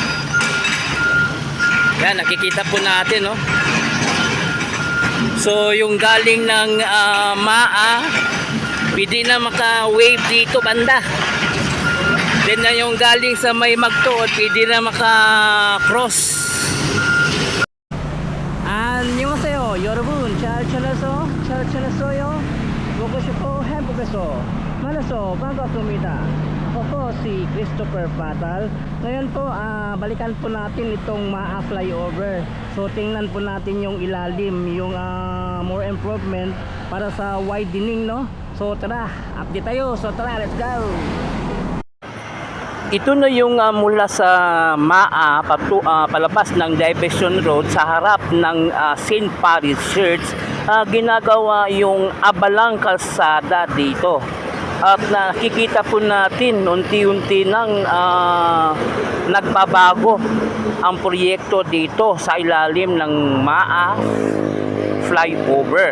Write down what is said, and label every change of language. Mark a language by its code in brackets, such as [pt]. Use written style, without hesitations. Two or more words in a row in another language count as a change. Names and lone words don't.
[tl] Yan, nakikita po natin, no? So yung galing ng pwede na maka-wave dito banda. Then na yung galing sa may Magtuod, pwede na maka-cross. [ko] 안녕하세요 여러분. 잘 지냈어요? 보고 싶고 행복해서 만나서 반갑습니다. [tl] Ako si Christopher Patal. Ngayon po balikan po natin itong MAA flyover. So tingnan po natin yung ilalim, yung [en] more improvement [tl] para sa widening, no? So tara, update tayo. So tara, [en] let's go. [tl] Ito na yung mula sa MAA palabas ng Diversion Road sa harap ng St. Paris Church. Ginagawa yung abalang kalsada dito. At nakikita po natin unti-unti nang nagbabago ang proyekto dito sa ilalim ng MAA flyover.